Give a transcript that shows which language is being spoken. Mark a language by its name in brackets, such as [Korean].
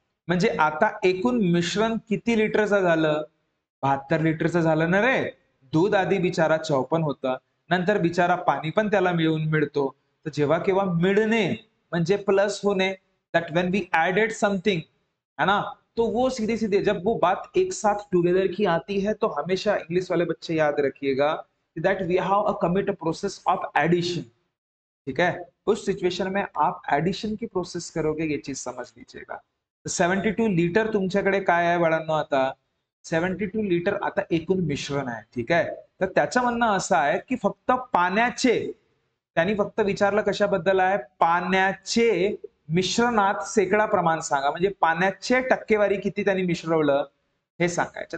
[Marathi] म्हणजे आता एकूण मिश्रण किती लिटरचं झालं? 72 लिटरचं झालं ना रे. दूध आधी बिचारा 54 होतं, नंतर बिचारा पाणी पण त्याला मिळतो. तर जेव्हा केव्हा मिळणे म्हणजे प्लस होणे, [English] that when we added something, [Hindi] है ना? तो वो सीधे सीधे जब वो बात एक साथ टुगेदर की आती है, तो हमेशा इंग्लिश वाले बच्चे याद रखिएगा [English] That we have a commit a process of addition. [Hindi] ठीक है, उस सिच्युएशन में आप एडिशन की प्रोसेस करोगे, ये चीज समझ लीजिएगा। [Marathi] 72 लिटर तुमच्याकडे काय आहे बाळांनो? आता 72 लिटर आता एकूण मिश्रण आहे, ठीक आहे। तर त्याचं म्हणणं असं आहे की फक्त पाण्याचे, त्यांनी फक्त विचारलं कशाबद्दल आहे? पाण्याचे मिश्रणात शेकडा प्रमाण सांगा, म्हणजे पाण्याचे टक्केवारी किती त्यांनी मिश्रवलं हे सांगायचं।